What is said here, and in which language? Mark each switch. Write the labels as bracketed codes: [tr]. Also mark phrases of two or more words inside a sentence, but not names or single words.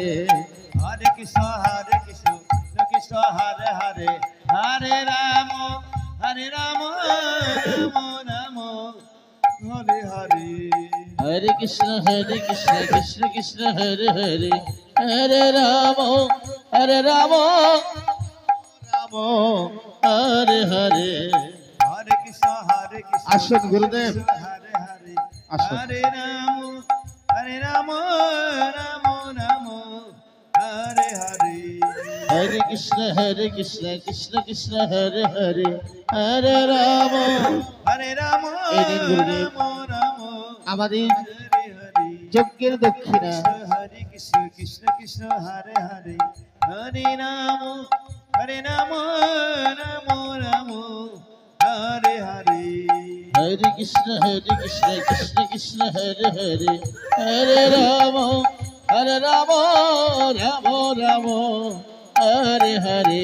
[sa] Hare Krishna Krishna Hare Hare Hare Rama Rama Rama Hare Hare Hare Krishna Krishna Krishna Hare Hare Hare Rama Rama Rama Hare Hare Hare Krishna [bn] আসুন গুরুদেব [sa] Hare Hare [bn] আসুন [sa] Hare Rama Rama Hare Hare Hare Krishna Krishna Krishna Hare Hare Hare Rama Rama [bn] এই দিন গুরুদেব [sa] Rama [bn] আমাদের [sa] Hare Hare [bn] যজ্ঞের দক্ষিণা [sa] Hare Krishna Hare Hare Hare Rama Rama Rama Hare Hare Hare Krishna Krishna Hare Hare Hare Rama Rama Rama Hare Hare